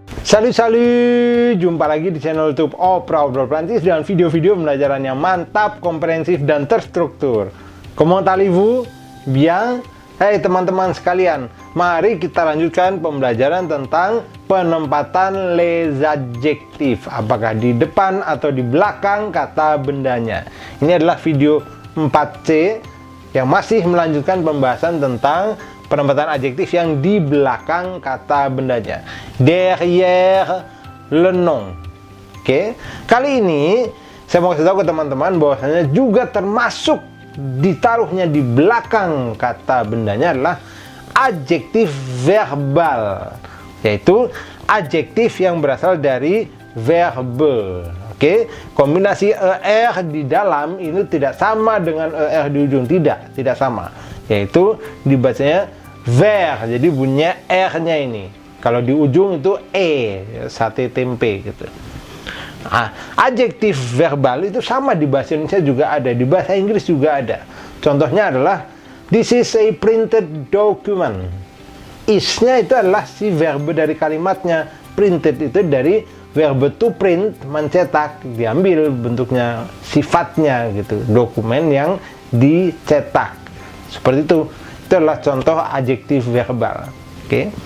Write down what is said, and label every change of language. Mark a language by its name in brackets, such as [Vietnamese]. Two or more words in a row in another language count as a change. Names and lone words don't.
[Indonesian] Salut, jumpa lagi di channel YouTube Oprah Prancis dengan video-video pembelajaran yang mantap, komprehensif, dan terstruktur. [French] Comment allez-vous? Bien? [Indonesian] Hai teman-teman sekalian, mari kita lanjutkan pembelajaran tentang penempatan [French] les adjectifs. [Indonesian] Apakah di depan atau di belakang kata bendanya. Ini adalah video 4C yang masih melanjutkan pembahasan tentang penempatan adjektif yang di belakang kata bendanya. [French] Derrière le nom. [Indonesian] Oke. Kali ini saya mau kasih tahu ke teman-teman bahwasanya juga termasuk ditaruhnya di belakang kata bendanya adalah adjektif verbal, yaitu adjektif yang berasal dari verbe. Oke, kombinasi er di dalam ini tidak sama dengan er di ujung, tidak sama, yaitu dibacanya ver, jadi bunyinya r-nya ini. Kalau di ujung itu sate tempe gitu. Adjektif verbal itu sama di bahasa Indonesia juga ada, di bahasa Inggris juga ada. Contohnya adalah [English] this is a printed document. [Indonesian] Is-nya itu adalah si verbe dari kalimatnya. Printed itu dari verbe [English] to print, [Indonesian] mencetak, diambil bentuknya, sifatnya gitu. Dokumen yang dicetak. Seperti itu. Itu adalah contoh adjektif verbal. Oke.